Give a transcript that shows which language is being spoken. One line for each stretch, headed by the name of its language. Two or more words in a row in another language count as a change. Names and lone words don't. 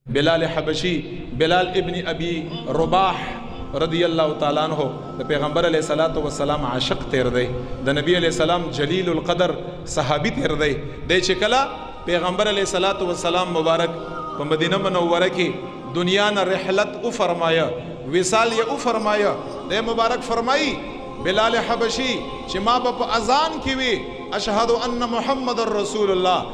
Pashto: بلال حبشی بلال ابن ابی رباح
Arabic: رضی اللہ تعالیٰ عنہ
Pashto: د پیغمبر
Arabic: علیہ الصلوۃ والسلام
Pashto: عاشق تیر دی د نبی
Arabic: علیہ السلام جلیل القدر
Pashto: صحابی تیر دی چې کله پیغمبر
Arabic: علیہ الصلوۃ والسلام
Pashto: مبارک په مدینه منوره کې دنیا نه رحلت او فرمایا وصال یې او فرمایا د مبارک فرمایي بلال حبشی چې ما په اذان کې وی
Arabic: اشهد ان محمد رسول الله